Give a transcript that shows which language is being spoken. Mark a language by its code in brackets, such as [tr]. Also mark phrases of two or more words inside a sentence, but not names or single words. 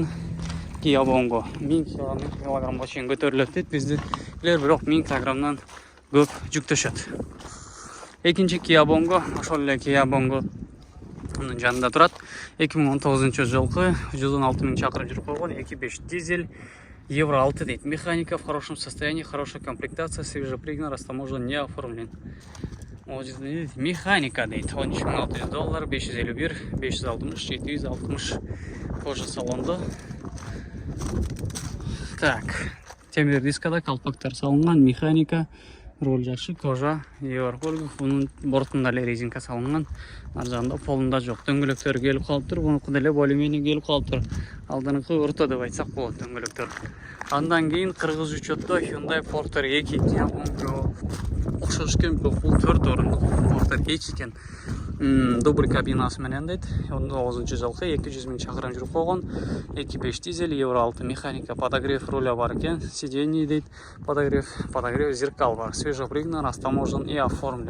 [ky] Kia Bongo 1000 килограммга чейин көтөрүлөт дейт. Биздикилер бирок 1000 килограммдан көп жүктөшөт. Экинчи Kia Bongo, ошол эле Kia Bongo мунун жанында турат. 2019 жылкы 116 000 чакырым жүрүп койгон, 2.5 дизель. Евро 6 дейт. [ru] Механика в хорошем состоянии, хорошая комплектация, свежепригнан, растаможен, не оформлен. [ky] Механика дейт. 13 600 доллар, 551, 560, 760 кожа салондо. Так, темир дискада колпактар салынган, механика, руль жакшы, кожа, Европол, бунун бортунда эле резинка салынган, аржагында полунда жок. Дөңгөлөктөр келип калыптыр, бунуку деле более-менее келип калыптыр. Алдыңкы орто деп айтсак болот дөңгөлөктөр. Андан кийин кыргыз учетто Hyundai Porter 2 окшош экен, бул 4 орундук Porter 2 экен. Добрый кабинасы менен дейт. 19 жылкы 200 000 чакырым жүрүп койгон, 2.5 дизель, евро 6 механика, [ru] подогрев руля [ky] бар экен, сиденье дейт, [ru] подогрев зеркал [ky] бар, [ru] свежепригнан, растаможен и оформлен.